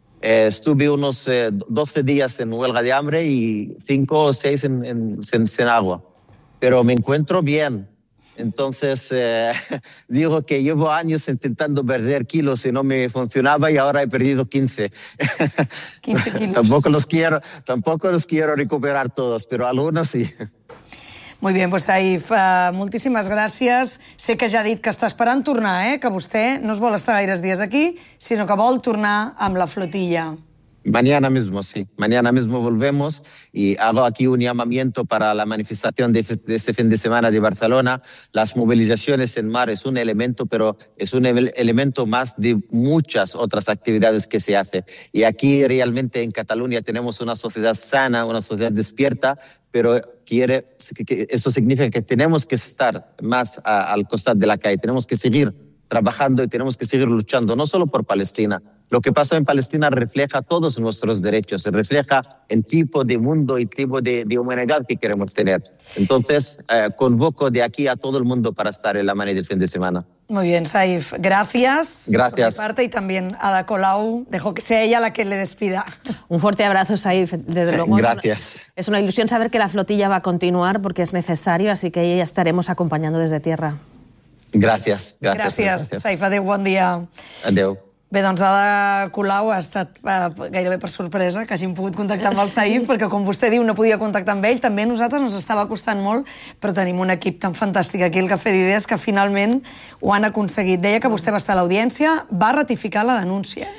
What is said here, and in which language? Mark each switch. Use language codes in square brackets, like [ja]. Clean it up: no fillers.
[es] Estuve unos 12 días en huelga de hambre y 5 o 6 en agua. Pero me encuentro bien. Entonces digo que llevo años intentando perder kilos y no me funcionaba y ahora he perdido 15. 15 kilos. Tampoco los quiero recuperar todos, pero algunos sí. Muy bien, pues [ca] Saif, moltíssimes gràcies. Sé que ja ha dit que està esperant tornar, que vostè no es vol estar gaires dies aquí, sinó que vol tornar amb la flotilla. [es] Mañana mismo, sí. Mañana mismo volvemos y hago aquí un llamamiento para la manifestación de este fin de semana de Barcelona. Las movilizaciones en mar es un elemento, pero es un elemento más de muchas otras actividades que se hace. Y aquí realmente en Cataluña tenemos una sociedad sana, una sociedad despierta, pero eso significa que tenemos que estar más al costado de la calle, tenemos que seguir trabajando y tenemos que seguir luchando, no solo por Palestina. Lo que pasa en Palestina refleja todos nuestros derechos, refleja el tipo de mundo y tipo de humanidad que queremos tener. Entonces, convoco de aquí a todo el mundo para estar en la mañana del fin de semana. Muy bien, Saif. Gracias. Gracias. Por mi parte y también a Ada Colau. Dejo que sea ella la que le despida. Un fuerte abrazo, Saif. Desde luego. Gracias. Es una ilusión saber que la flotilla va a continuar porque es necesario, así que ya estaremos acompañando desde tierra. Gracias. Gracias, [ca] Saif. Adéu, bon dia. Adéu. Bé, doncs Ada Colau ha estat gairebé per sorpresa que hàgim pogut contactar amb el Saif, sí. Perquè com vostè diu, no podia contactar amb ell. També a nosaltres ens estava costant molt, però tenim un equip tan fantàstic aquí al Cafè d'Idees que finalment ho han aconseguit. Deia que vostè va estar a l'audiència, va ratificar la denúncia.